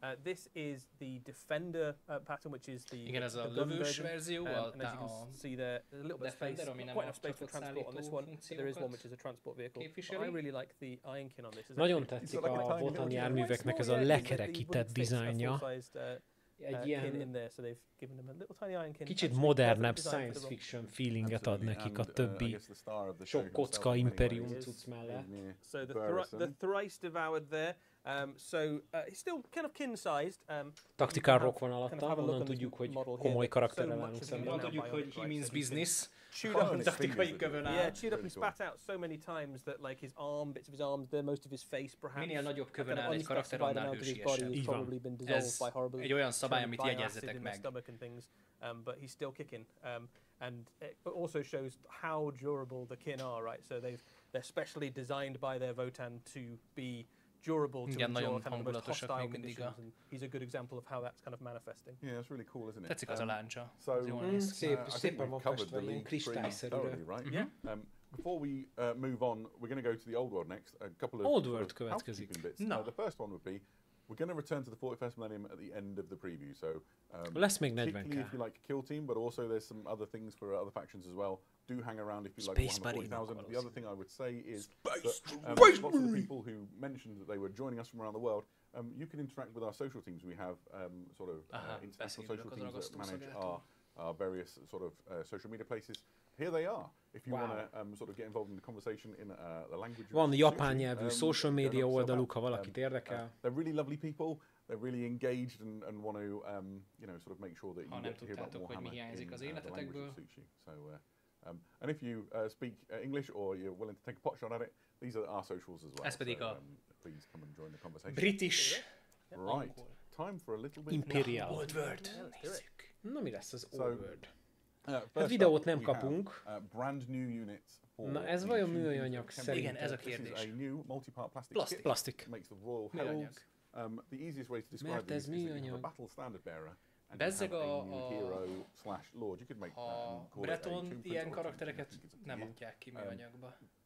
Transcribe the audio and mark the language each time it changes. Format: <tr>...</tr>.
<en>This is the Defender pattern, which is the</en> <hu>igen, ez a lövős verzió,</hu> <en>and as you can see there, there's a little bit of space, quite enough space for transport on this one. There is one which is a transport vehicle. I really like the Ironkin on this.</en> <hu>Nagyon tetszik a Wotan járműveknek ez a lekerekített dizájnja. Egy ilyen kicsit modernebb science fiction feelinget ad nekik a többi sok kocka imperium cucc mellett.</hu> <en>So the thrice devoured there. He's still kind of kin-sized.</en> <hu>Tactical rock van alatta, onnan tudjuk, hogy komoly karakterrel állunk szemben. Onnan tudjuk, hogy</hu> <en>he means business.</en> <hu>Taktikai kövön áll.</hu> <en>Yeah, chewed up and spat out so many times that like his arm, bits of his arms, most of his face perhaps.</en> <hu>Minél nagyobb kövön áll egy karakter, annál hősiesebb. Így van. Ez egy olyan szabály, amit jegyezzetek meg.</hu> <en>But he's still kicking. And it also shows how durable the kin are, right? So they're specially designed by their Wotan to be durable to endure kind of the most hostile conditions, and he's a good example of how that's kind of manifesting. Yeah, it's really cool, isn't it?</en> <hu>Tetszik az a láncsa. Szépen van festve, ilyen kristályszerűre.</hu> <en>Right? Before we move on, we're going to go to the Old World next. A couple of</en> <hu>Old World következik.</hu> <en>The first one would be, we're going to return to the 41st millennium at the end of the preview. So</en> <hu>lesz még 40k.</hu> <en>Particularly if you like Kill Team, but also there's some other things for other factions as well. Do hang around if you like Warhammer 40,000. The other thing I would say is that lots of the people who mentioned that they were joining us from around the world, you can interact with our social teams. We have sort of international social teams that manage our various sort of social media places. Here they are. if you want to sort of get involved in the conversation in the language.</en> <hu>Van japán nyelvű social media oldaluk, ha valakit érdekel.</hu> <en>They're really lovely people. They're really engaged and want to, you know, sort of make sure that you get to hear about Warhammer in the language that suits you. So, and if you speak English or you're willing to take a pot shot at it, these are our socials as well.</en> <hu>Ez pedig a</hu> <en>please come and join the conversation. British. Right. Time for a little bit. Imperial. Old World.</en> <hu>Na mi lesz az Old World? Hát videót nem kapunk.</hu> <en>Brand new units for</en> <hu>Na ez vajon műanyag szerintem? Igen, ez a kérdés.</hu> <en>This is a new multi-part plastic. Plastic. Makes the Royal Heralds. The easiest way to describe these is that you have a battle standard bearer.</en> <hu>Bezzeg a Breton ilyen karaktereket nem mondják ki műanyagba.</hu>